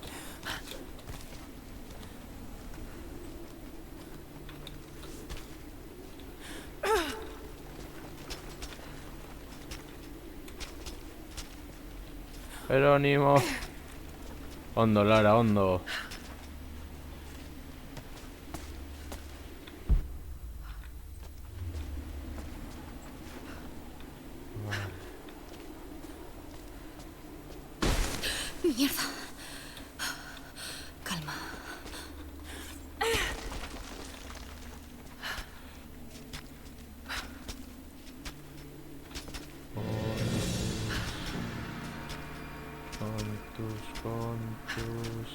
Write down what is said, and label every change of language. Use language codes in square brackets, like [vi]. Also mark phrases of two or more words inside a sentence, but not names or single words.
[eu] Jerónimo. Ondo, Lara, ondo. [es] Mierda. Calma. Contus.